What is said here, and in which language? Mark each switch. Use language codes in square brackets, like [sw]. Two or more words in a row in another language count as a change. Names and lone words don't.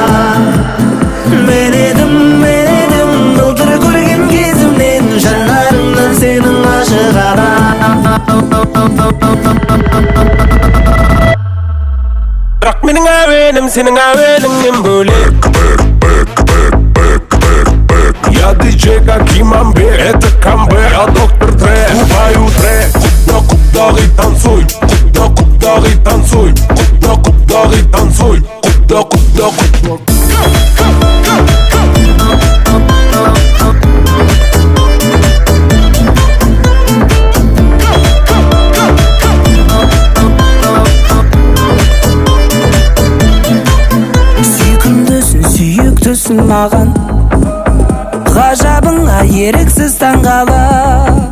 [kk] Мен едім былтыр көрген кезімнен, жанарымнан сенің ғашық адам. Бірақ менің әуенім сенің әуеніңнен бөлек. [ru] Я диджей как имамбек, это камбэк. Я доктор Дре, пою трек. Куб-да-куб-даг и танцуй, куб-да-куб-даг и танцуй, куб-да-куб-даг и танцуй, куб-да-куб-даг. [kk] Сүйкімдісің, сүйіктісің маған, ғажабыңа еріксіз таңғалам.